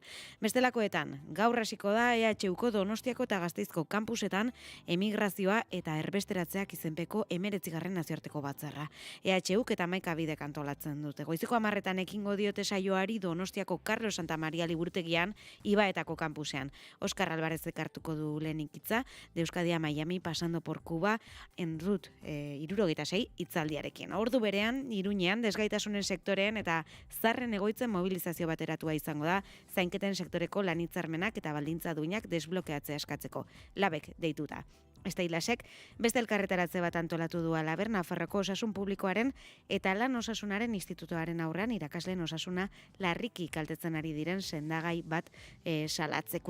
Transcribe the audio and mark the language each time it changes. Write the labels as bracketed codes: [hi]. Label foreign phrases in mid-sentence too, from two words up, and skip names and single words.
[eu] Bestelakoetan, gaur hasiko da EHUko Donostiako eta Gasteizko kampusetan emigrazioa eta erbesteratzeak izenpeko 19. nazioarteko batzarra. EHUk eta 11 bidek antolatzen dute. Goizeko 10etan ekingo diote saioari Donostiako Carlos Santa Maria liburutegian Ibaetako kampusean. Oscar Alvarezek hartuko du lehenik hitza, [es] de Euskadi a Miami pasando por Cuba en route 76 hitzaldiarekin. [eu] Ordu berean Iruñean desgaitasunen sektorean eta zarren egoitzen mobilizazio bateratua izango da, zainketen sektoreko lanitzarmenak eta baldintza duinak desblokeatzea eskatzeko. Labek deituta. Esteilasek beste elkarretaratze bat antolatu du Alaber Nafarroko Osasun Publikoaren eta Lan Osasunaren Institutoaren aurrean irakasleen osasuna larriki kaltetzen ari diren sendagai bat salatzeko.